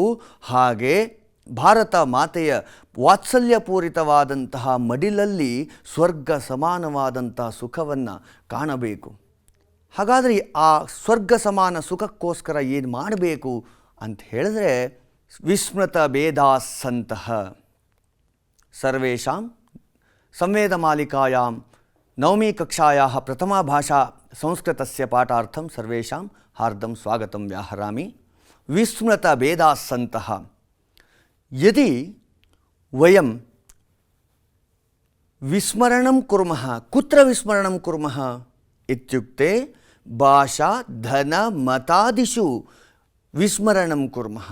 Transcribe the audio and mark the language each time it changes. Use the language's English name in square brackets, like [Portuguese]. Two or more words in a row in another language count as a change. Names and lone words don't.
[Kannada] ಹಾಗೆ ಭಾರತ ಮಾತೆಯ ವಾತ್ಸಲ್ಯಪೂರಿತವಾದಂತಹ ಮಡಿಲಲ್ಲಿ ಸ್ವರ್ಗ ಸಮಾನವಾದಂತಹ ಸುಖವನ್ನು ಕಾಣಬೇಕು. ಹಾಗಾದರೆ ಆ ಸ್ವರ್ಗ ಸಮಾನ ಸುಖಕ್ಕೋಸ್ಕರ ಏನು ಮಾಡಬೇಕು ಅಂತ ಹೇಳಿದ್ರೆ [Sanskrit] ವಿಸ್ಮೃತ ಭೇದಾಸ್ಸಂತಃ ಸರ್ವೇಷಾಂ ಸಂವೇದಮಾಲಿಕಾಯಾಂ ನವमी कक्षायाः प्रथमा भाषा संस्कृतस्य पाठार्थं सर्वेषां हार्दं स्वागतं व्याहरामि. विस्मृतभेदास्सन्तः यदि वयं विस्मरणं कुर्मः, कुत्र विस्मरणं कुर्मः इत्युक्ते भाषा धन मतादिषु विस्मरणं कुर्मः.